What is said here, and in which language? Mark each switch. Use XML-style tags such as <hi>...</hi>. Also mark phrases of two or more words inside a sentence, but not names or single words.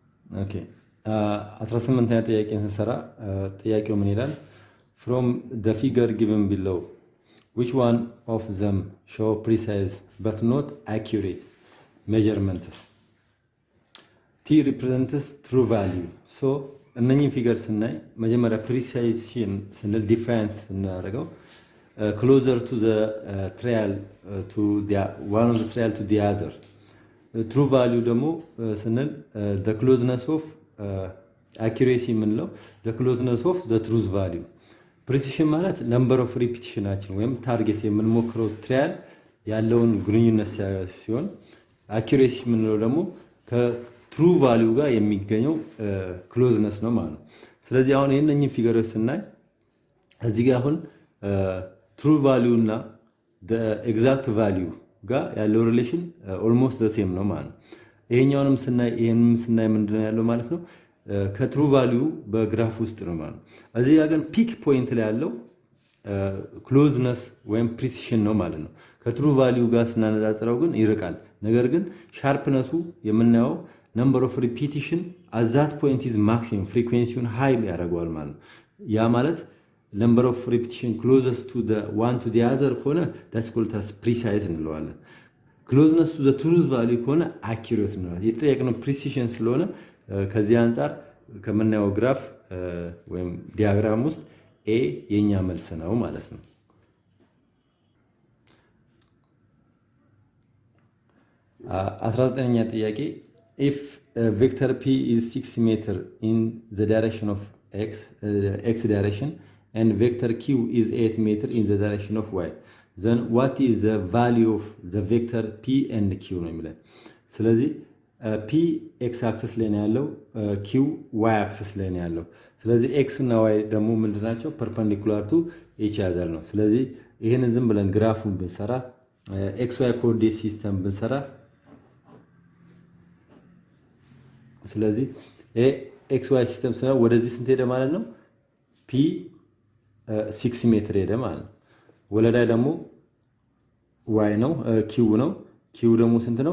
<am>Okay. 18ኛ ጥያቄን ስንሰራ ጥያቄው ምን ይላል?</am> <en>From the figure given below, which one of them show precise but not accurate measurements? T represents true value. So</en> <am>እነኚህን ፊገር ስናይ መጀመሪያ</am> <en>precision</en> <am>ስንል ዲፋይንስ ስናደርገው</am> <en>closer to the trial to the one of the trial to the other. True value</en> <am>ደግሞ ስንል</am> <en>the closeness of accuracy የምንለው the closeness of the truth value.</en> <am>precision ማለት</am> <en>number of repetitionናችን</en> <am>ወይም ታርጌት የምንሞክረው ትራያል ያለውን ግንኙነት ሲሆን accuracy የምንለው ደግሞ</am> <en>true value</en> <am>ጋር የሚገኘው ክሎዝነስ ነው ማለት ነው። ስለዚህ አሁን እነኚህን ፊገሮች ስናይ እዚህ ጋር አሁን</am> <en>true value</en> <am>እና</am> <en>the exact value</en> <am>ጋር ያለው</am> <en>relation almost the same</en> <am>ነው ማለት ነው። ይሄኛውንም ስናይ ምንድነው ያለው ማለት ነው</am> <en>true value</en> <am>በግራፍ ውስጥ ነው ማለት ነው። እዚህ ጋር ግን</am> <en>peak point</en> <am>ላይ ያለው ክሎዝነስ ወይም ፕሪሲሽን ነው ማለት ነው።</am> <en>true value</en> <am>ጋር ስናነጻጽረው ግን ይርቃል። ነገር ግን ሻርፕነሱ የምናየው</am> <en>number of repetition at that point is maximum frequency high</en> <am>ያደርገዋል ማለት ነው። ያ ማለት</am> <en>number of repetition closest to the one to the other</en> <am>ከሆነ</am> <en>that's called as precise</en> <am>እንለዋለን።</am> <en>closeness to the truth value</en> <am>ከሆነ accurate እንለዋለን። የተጠየቅነው precision ስለሆነ ከዚህ አንፃር ከምናየው ግራፍ ወይም ዲያግራም ውስጥ ኤ የኛ መልስ ነው ማለት ነው። 19ኛ ጥያቄ</am> <en>if vector p is 6 meter in the direction of x direction and vector q is 8 meter in the direction of y, then what is the value of the vector p and q</en> <am>ነው የሚለው። ስለዚህ</am> <en>p x axis</en> <am>ላይ ነው ያለው፣</am> <en>q y axis</en> <am>ላይ ነው ያለው። ስለዚህ x እና y ደግሞ ምንድናቸው?</am> <en>perpendicular to each other</en> <am>ነው። ስለዚህ ይሄንን ዝም ብለን ግራፉን ብንሰራ xy</am> <en>coordinate system</en> <am>ብንሰራ ስለዚህ xy ሲስተም ስራ ወደዚህ ስንት ሄደ ማለት ነው? p 6 ሜትር ሄደ ማለት ነው። ወለላይ ደግሞ y ነው q ነው። q ደግሞ ስንት ነው?</am>